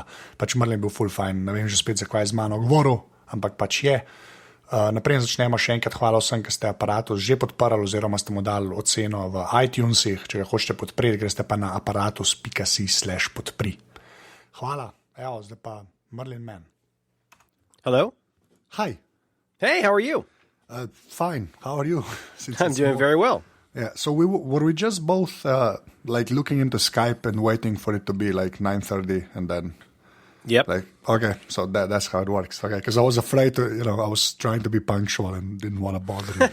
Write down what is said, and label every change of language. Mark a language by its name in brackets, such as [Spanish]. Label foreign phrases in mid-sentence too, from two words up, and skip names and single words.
[Slovenian] Pač Merlin je bil full fine, ne vem že spet, zakaj je z mano govoril, ampak pač je. Naprej začnemo še enkrat, hvala vsem, ki ste Aparatus že podprli oziroma ste mu dali oceno v iTunesih. Če ga hočete podpreti, greste pa na aparatus.si/podpri. Hvala. Evo, zdaj pa Merlin Mann. [English] Hello? Hi. Hey, how are you? Fine. How are you? I'm doing very well. Yeah, so were we just both like looking into Skype and waiting for it to be like 9:30 and then Yep. like, okay, so that's how it works. Okay, because I was afraid to, I was trying to be punctual and didn't want to bother you.